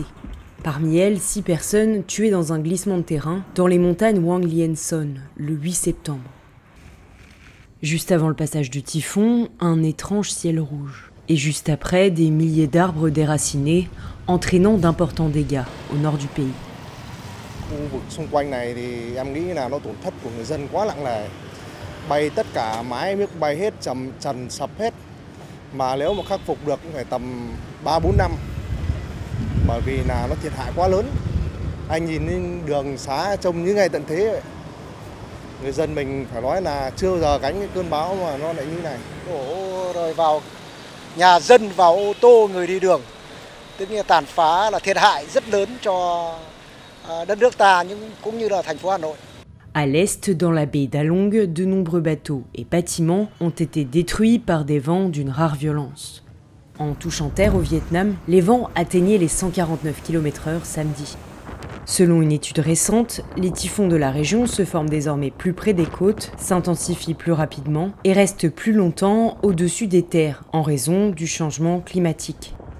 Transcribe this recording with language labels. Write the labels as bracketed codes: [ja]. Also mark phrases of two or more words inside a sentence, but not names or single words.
[fr] Parmi elles, 6 personnes tuées dans un glissement de terrain dans les montagnes Hoang Lien Son le 8 septembre. Juste avant le passage du typhon, un étrange ciel rouge. Et juste après, des milliers d'arbres déracinés, entraînant d'importants dégâts au nord du pays. [vi] Khu vực xung quanh này thì em nghĩ là nó tổn thất của người dân quá nặng nề. Bay tất cả mái nước bay hết, trần sập hết. Mà nếu mà khắc phục được cũng phải tầm 3-4 năm. Bởi vì là nó thiệt hại quá lớn. Anh nhìn lên đường xá trông như ngày tận thế vậy. Người dân mình phải nói là chưa bao giờ gánh cái cơn bão mà nó lại như này. Đổ rồi vào nhà dân, vào ô tô, người đi đường. Tức là tàn phá là thiệt hại rất lớn cho đất nước ta cũng như là thành phố Hà Nội. [fr] À l'est, dans la baie d'Along, de nombreux bateaux et bâtiments ont été détruits par des vents d'une rare violence. En touchant terre au Vietnam, les vents atteignaient les 149 km/h samedi. Selon une étude récente, les typhons de la région se forment désormais plus près des côtes, s'intensifient plus rapidement et restent plus longtemps au-dessus des terres en raison du changement climatique.